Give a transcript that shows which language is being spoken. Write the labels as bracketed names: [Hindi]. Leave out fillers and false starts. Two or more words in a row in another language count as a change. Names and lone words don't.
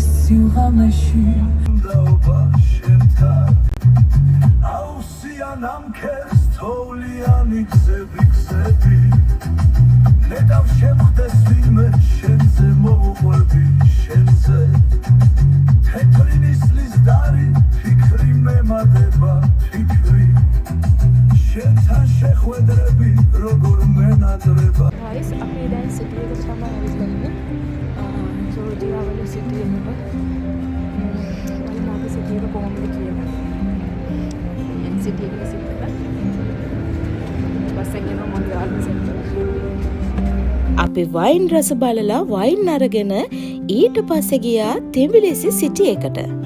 [Georgian] სილღამეში დაობა შემთან აუსიან ამ ქერს თოვლიანი გზები ნეტავ შემხდეს ვინმე შენზე მოუყვები შენზე თეთრი ნისლის დარი ფიქრი მემადება ფიქრი შენთან შეხვედრები როგორ მენადრება [Sinhala] Guys, අපි දැන් සිටි එක තමයි ඇවිල්ලා ඉන්නේ. ජෝර්ජියා වල සිටි එක. මම මාගේ සිටි එක කොහොමද කියලා. එන් සිටි එක සිටි එක. බස් එකේ නම් මම ගාල්ම සෙන්ටර්. අපි වයින් රස බලලා වයින් අරගෙන ඊට පස්සේ ගියා තෙඹිලිසි සිටි එකට.